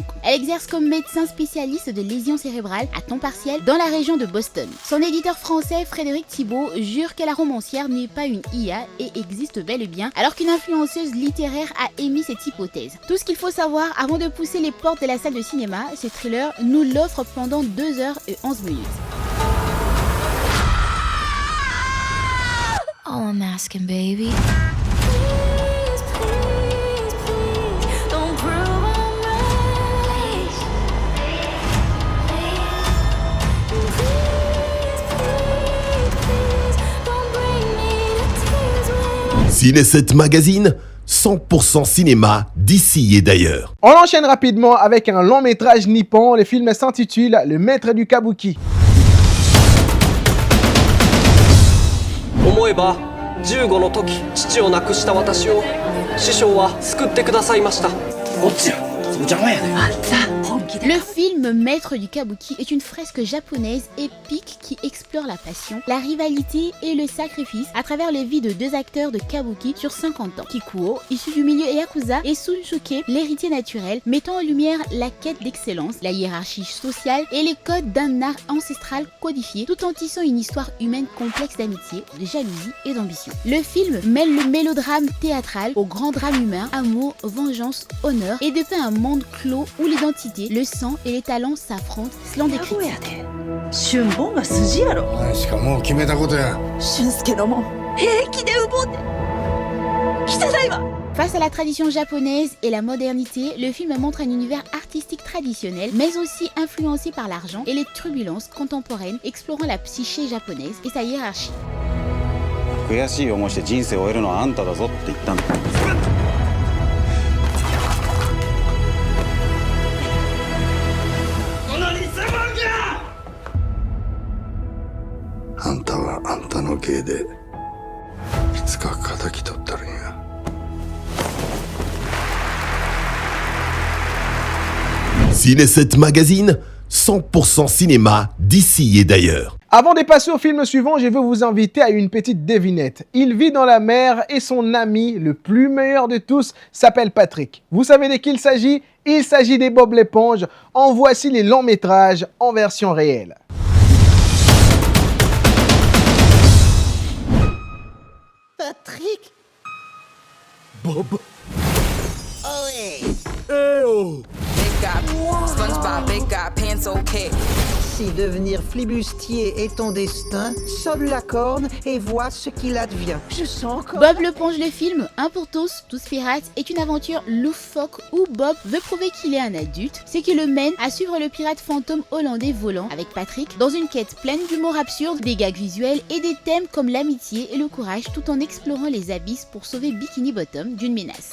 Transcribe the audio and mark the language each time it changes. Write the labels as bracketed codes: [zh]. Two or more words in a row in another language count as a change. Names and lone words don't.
[fr] Elle exerce comme médecin spécialiste de lésions cérébrales à temps partiel dans la région de Boston. Son éditeur français, Frédéric Thibault, jure que la romancière n'est pas une IA et existe bel et bien, alors qu'une influenceuse littéraire a émis cette hypothèse. Tout ce qu'il faut savoir avant de pousser les portes de la salle de cinéma, ce thriller nous l'offre pendant 2h11 minutes. [en] All I'm asking, baby. [fr] Ciné 7 Magazine, 100% cinéma d'ici et d'ailleurs. On enchaîne rapidement avec un long métrage nippon. Le film s'intitule Le maître du kabuki. [ja] 思えば15の時父を亡くした私を師匠は救ってくださいました。こっちや、そこ邪魔やね。あんた本気で。 [fr] Le film Maître du Kabuki est une fresque japonaise épique qui explore la passion, la rivalité et le sacrifice à travers les vies de deux acteurs de Kabuki sur 50 ans. Kikuo, issu du milieu Yakuza, et Sunsuke, l'héritier naturel, mettant en lumière la quête d'excellence, la hiérarchie sociale et les codes d'un art ancestral codifié, tout en tissant une histoire humaine complexe d'amitié, de jalousie et d'ambition. Le film mêle le mélodrame théâtral au grand drame humain, amour, vengeance, honneur, et dépeint un monde clos où l'identité, le sang et les talents s'affrontent selon des critiques. [ja] 俊坊が筋やろ。しかもう決めたことや。俊介のも平気で奪って汚いわ。 [fr] Face à la tradition japonaise et la modernité, le film montre un univers artistique traditionnel, mais aussi influencé par l'argent et les turbulences contemporaines, explorant la psyché japonaise et sa hiérarchie. [ja] 悔しい思いして人生を終えるのはあんただぞって言ったんだ。あんたはあんたの芸でいつか敵取ったるんや。 [fr] Ciné 7 Magazine, 100% cinéma d'ici et d'ailleurs. Avant de passer au film suivant, je veux vous inviter à une petite devinette. Il vit dans la mer et son ami, le plus meilleur de tous, s'appelle Patrick. Vous savez de qui il s'agit? Il s'agit des Bob l'éponge. En voici les longs métrages en version réelle. Patrick? Bob? [en] Oh hey! Eh oh! Big guy, SpongeBob, big guy, pants okay. [fr] Si devenir flibustier est ton destin, sonne la corne et vois ce qu'il advient. Je sens encore... Bob l'éponge, le film, un pour tous pirates, est une aventure loufoque où Bob veut prouver qu'il est un adulte, ce qui le mène à suivre le pirate fantôme hollandais volant avec Patrick dans une quête pleine d'humour absurde, des gags visuels et des thèmes comme l'amitié et le courage, tout en explorant les abysses pour sauver Bikini Bottom d'une menace.